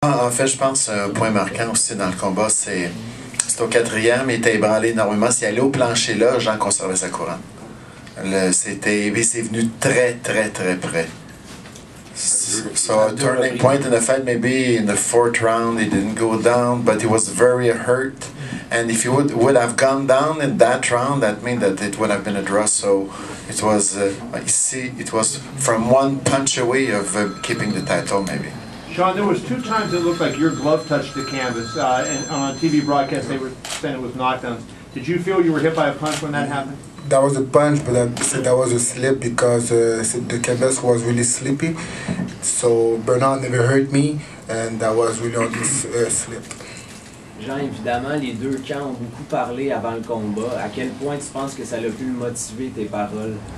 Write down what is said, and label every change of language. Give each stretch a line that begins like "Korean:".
French: En fait, je pense un point marquant aussi dans le combat, c'est au quatrième, il était ébranlé énormément. S'il allait au plancher là, Jean conservait sa couronne. C'est venu très près.
English: So a turning point in the fight, maybe in the fourth round, he didn't go down, but he was very hurt. And if he would have gone down in that round, that means that it would have been a draw. So it was, it was from one punch away of keeping the title, maybe. Sean, there was 2 times it looked like your glove touched the canvas, and on TV broadcast they were saying it was knockdowns. Did you feel you were hit by a punch when that happened? That was a punch, but that was a slip because the canvas was really slippy. So Bernard never hurt me, and that was really on this slip.
French: Jean, évidemment, les deux camps ont beaucoup parlé avant le combat. À quel point tu penses que ça a pu motiver tes paroles?